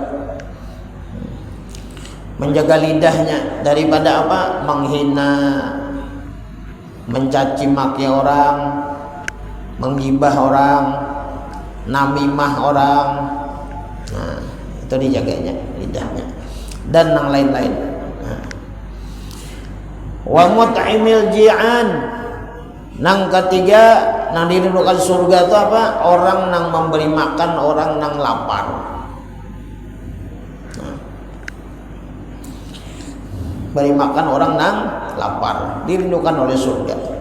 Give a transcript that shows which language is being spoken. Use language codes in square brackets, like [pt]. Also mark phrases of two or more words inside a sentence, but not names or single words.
[id] Menjaga lidahnya daripada apa? Menghina, mencaci maki orang, menggibah orang, namimah orang. Nah, itu dijaganya lidahnya dan yang lain-lain. [ar] ومطعم الجيعان. [id] Nang ketiga nang dirindukan surga itu apa? Orang nang memberi makan orang nang lapar. Nah, beri makan orang nang lapar dirindukan oleh surga.